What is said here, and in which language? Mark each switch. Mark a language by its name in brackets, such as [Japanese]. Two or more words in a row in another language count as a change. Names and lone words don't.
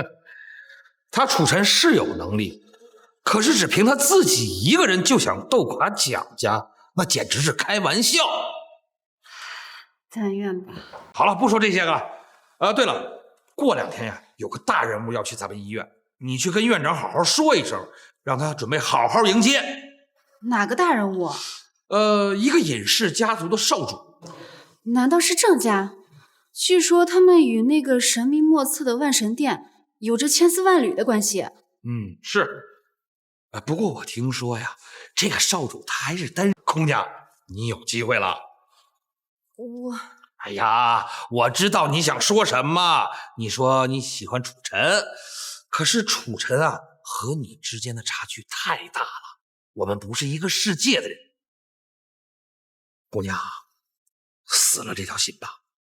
[Chinese] 他楚晨是有能力，可是只憑他自己一個人就想鬥垮蔣家，那簡直是開玩笑。但願吧。好了，不說這些個了。對了，過2天呀，有個大人物要去咱們醫院，你去跟院長好好說一聲，讓他準備好好迎接。哪個大人物？一個尹氏家族的少主。難道是鄭家？據說他們與那個神秘莫測的萬神殿有着千絲萬縷的關係。是。不過我聽說呀，這個少主他還是單身。空娘，你有機會了。哎呀，我知道你想說什麼。你說你喜歡楚晨，可是楚晨啊，和你之間的差距太大了，我們不是一個世界的人。姑娘，死了這條心吧。